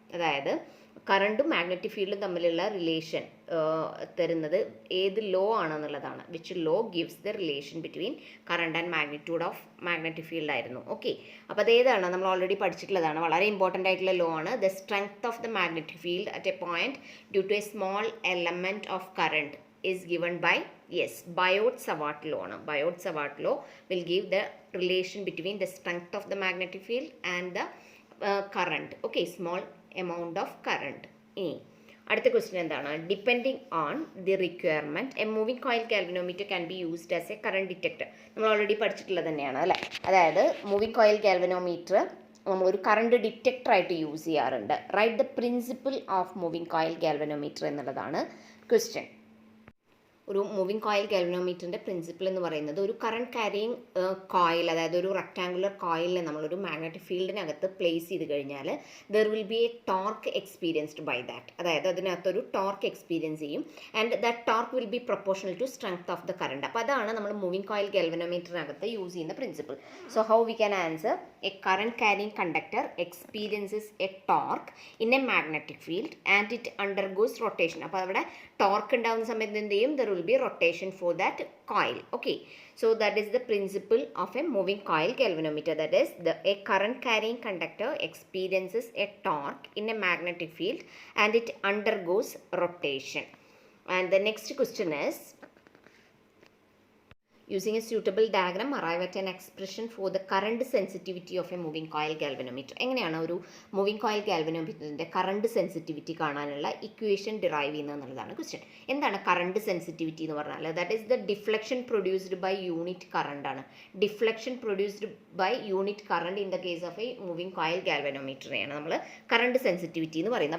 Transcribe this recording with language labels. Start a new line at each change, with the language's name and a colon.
Malayalam: അതായത് കറണ്ടും മാഗ്നറ്റിക് ഫീൽഡും തമ്മിലുള്ള റിലേഷൻ തരുന്നത് ഏത് law ആണെന്നുള്ളതാണ്.
English: which law gives the relation between current and magnitude of magnetic field
Malayalam: ആയിരുന്നു. ഓക്കെ, അപ്പോൾ അതേതാണ് നമ്മൾ ഓൾറെഡി പഠിച്ചിട്ടുള്ളതാണ്, വളരെ ഇമ്പോർട്ടൻ്റ് ആയിട്ടുള്ള ലോ ആണ്.
English: The strength of the magnetic field at a point due to a small element of current is given by, yes, Biot-Savart law. Biot-Savart law will give the relation between the strength of the magnetic field and the current. Okay, small amount of current.
Malayalam: അടുത്ത question എന്താണ്?
English: Depending on the requirement a moving coil galvanometer can be used as a current detector.
Malayalam: നമ്മൾ already പഠിച്ചിട്ടുള്ളത് തന്നെയാണ് അല്ലേ? അതായത് moving coil galvanometer നമ്മളൊരു current ഡിറ്റക്ടറായിട്ട് use ചെയ്യാറുണ്ട്.
English: right the principle of moving coil galvanometer
Malayalam: എന്നുള്ളതാണ് ക്വസ്റ്റ്യൻ. ഒരു മൂവിങ് കോയിൽ ഗാൽവനോമീറ്ററിൻ്റെ പ്രിൻസിപ്പിൾ എന്ന് പറയുന്നത് ഒരു കറണ്ട് ക്യാരിയിങ് കോയിൽ, അതായത് ഒരു റെക്ടാങ്കുലർ കോയിലിനെ നമ്മളൊരു മാഗ്നറ്റിക് ഫീൽഡിനകത്ത് പ്ലേസ് ചെയ്ത് കഴിഞ്ഞാൽ
English: There will be a torque experienced by that.
Malayalam: അതായത് അതിനകത്തൊരു ടോർക്ക് എക്സ്പീരിയൻസ് ചെയ്യും
English: And that torque will be proportional to strength of the current.
Malayalam: അപ്പോൾ അതാണ് നമ്മൾ മൂവിങ് കോയിൽ ഗാൽവനോമീറ്ററിനകത്ത് യൂസ് ചെയ്യുന്ന principle.
English: So how we can answer? A current carrying conductor experiences a torque in a magnetic field and it undergoes rotation.
Malayalam: അപ്പോൾ അവിടെ torque ഉണ്ടാകുന്ന സമയത്ത് എന്ത് ചെയ്യും?
English: There will be rotation for that coil. Okay, so that is the principle of a moving coil galvanometer. That is a current carrying conductor experiences a torque in a magnetic field and it undergoes rotation. And the next question is, using a suitable diagram arrive at an expression for the current sensitivity of a moving coil galvanometer.
Malayalam: എങ്ങനെയാണ് ഒരു moving coil ഗാൽവനോമീറ്ററിൻ്റെ current sensitivity കാണാനുള്ള equation derive ചെയ്യുന്നത് എന്നുള്ളതാണ് question. എന്താണ് current sensitivity എന്ന് പറഞ്ഞാൽ?
English: That is the deflection produced by unit current ആണ്. Deflection produced by unit current in the case of a moving coil
Malayalam: ഗാൽവനോമീറ്ററിനെയാണ് നമ്മൾ കറണ്ട് സെൻസിറ്റിവിറ്റി എന്ന് പറയുന്നത്.